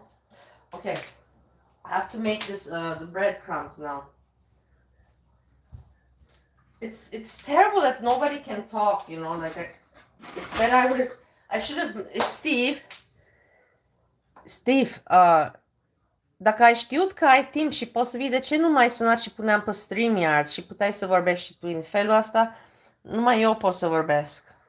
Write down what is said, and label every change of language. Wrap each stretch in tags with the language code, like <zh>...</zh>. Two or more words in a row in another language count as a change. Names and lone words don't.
<en>Okay, I have to make this the breadcrumbs now. It's terrible that nobody can talk, you know. Like it's better. I should have. If Steve,</en> <ro>Dacă ai știut că ai timp și poți să vii, de ce nu m-ai sunat și puneam pe StreamYard și puteai să vorbești și tu? În felul ăsta, numai eu pot să vorbesc.</ro>